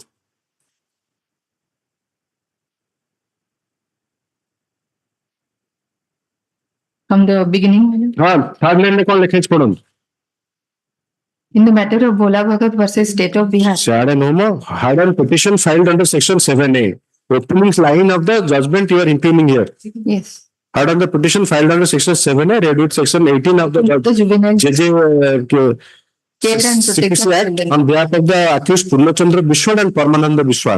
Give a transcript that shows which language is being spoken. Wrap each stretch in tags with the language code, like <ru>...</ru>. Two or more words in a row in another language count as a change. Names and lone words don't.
<en>from the beginning, my lord.</en> <or>ହଁ</or> <en>third line</en> <or>କଣ ଲେଖା ହେଇଛି ପଢନ୍ତୁ</or> <en>In the matter of Bhola Bhagat versus State of Bihar. Shade Nomo had a petition filed under section 7A. Opening line of the judgment you are impugning here. Yes. Had on the petition filed under section 7A, read with section 18 of the juvenile Care and Protection Act on behalf of the accused Purnachandra Vishwal and Paramananda Vishwal.</en>